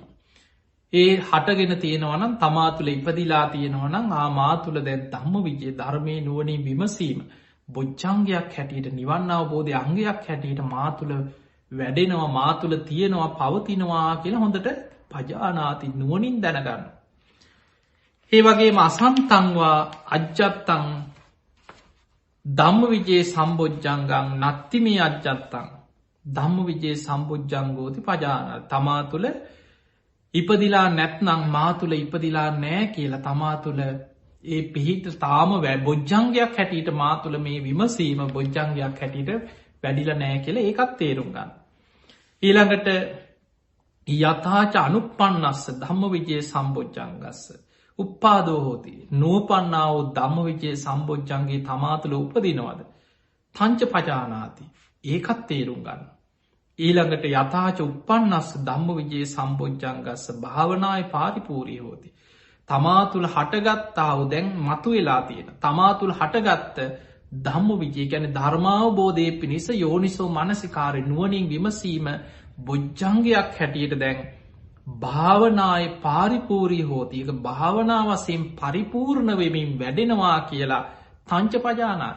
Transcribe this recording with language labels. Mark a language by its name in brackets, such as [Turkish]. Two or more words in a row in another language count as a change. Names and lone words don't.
[Sinhala] ඒ හටගෙන තියෙනවනම් තමා තුළ ඉපදිලා තියෙනවනම් මා තුළ දැන් [Pali] ධම්ම විජයේ [Sinhala] ධර්මය නුවනින් විමසීම බොජ්ජංගයක් හැටියට නිවන් අවබෝධය අංගයක් හැටියට මා තුළ වැඩෙනවා මා තුළ තියෙනවා පවතිනවා කියලා හොඳට පජානාති නුවනින් දැනගන්න. [Pali] ඒ වගේ අසන්තංවා අජ්ජත්තං ධම්ම විජයේ සම්බෝජ්ජංගං නත්ති මේ අජ්ජත්තං ධම්ම විජයේ සම්බෝජ්ජංගෝති පජාන. [Sinhala] තමා තුළ ඉපදිලා නැත්නම් මා තුළ ඉපදිලා නෑ කියලා තමා තුළ ඒ පිහිට තාම බොජ්ජංගයක් හැටියට මා තුළ මේ විමසීම බොජ්ජංගයක් හැටියට වැඩිල නෑ කියල ඒකත් තේරුම් ගන්න. [Pali] ඊළඟට යථාච අනුපන්නස්ස ධම්ම විජයේ සම්බෝජ්ජංගස්ස උප්පාදෝ හෝති නූපන්නාව ධම්ම විජයේ සම්බෝජ්ජන්ගේ [Sinhala] තමාතුළ උපදිනවද. [Pali] තංච පජානාති [Sinhala] ඒකත් තේරුම් ගන්න. [Pali] ඊළඟට යථාච උපන්නස්ස ධම්ම විජයේ සම්බෝජ්ජංගස්ස භාවනාය පාරිපූරී හෝති. [Sinhala] තමාතුළ හටගත්තාව දැන් මතු වෙලා තියෙන. තමාතුළ හටගත්ත ධම්ම විජය ගැන ධර්මාවබෝධය පිණිස යෝනිසෝ මනසිකාරය නුවනින් විමසීම බොජ්ජංගයක් හැටියට දැන් [Pali] භාවනාය පාරිපූරී හෝතික [Sinhala] භාවනාවසයෙන් පරිපූර්ණ වෙමින් වැඩෙනවා කියලා [Pali] තංච පජානාති.